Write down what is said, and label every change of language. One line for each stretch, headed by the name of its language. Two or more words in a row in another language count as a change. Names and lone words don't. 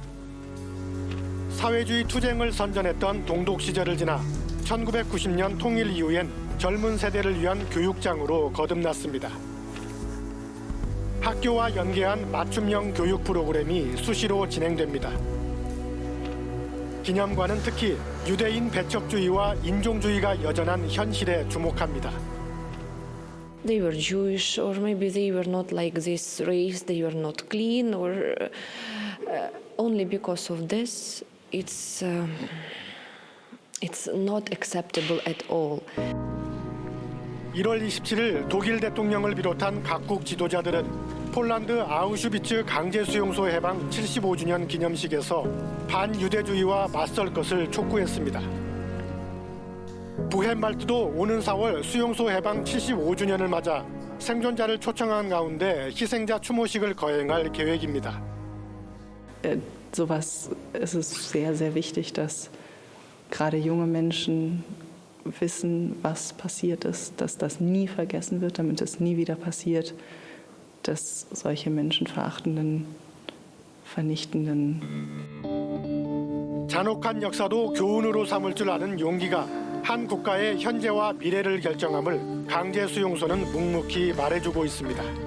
Korean: 사회주의 투쟁을 선전했던 동독 시절을 지나 1990년 통일 이후엔 젊은 세대를 위한 교육장으로 거듭났습니다. 학교와 연계한 맞춤형 교육 프로그램이 수시로 진행됩니다. 기념관은 특히 유대인 배척주의와 인종주의가 여전한 현실에 주목합니다.
English: They were Jewish, or maybe they were not like this race, they were not clean, or only because of this, it's not acceptable at all.
Korean: 1월 27일 독일 대통령을 비롯한 각국 지도자들은 폴란드 아우슈비츠 강제수용소 해방 75주년 기념식에서 반유대주의와 맞설 것을 촉구했습니다. 부헨말트도 오는 4월 수용소 해방 75주년을 맞아 생존자를 초청한 가운데 희생자 추모식을 거행할 계획입니다.
German: Sowas, es ist sehr, sehr wichtig, dass gerade junge Menschen wissen, was passiert ist, dass das nie vergessen wird, damit es nie wieder passiert, dass solche menschenverachtenden, vernichtenden
Korean: 잔혹한 역사도 교훈으로 삼을 줄 아는 용기가 한 국가의 현재와 미래를 결정함을 강제수용소는 묵묵히 말해주고 있습니다.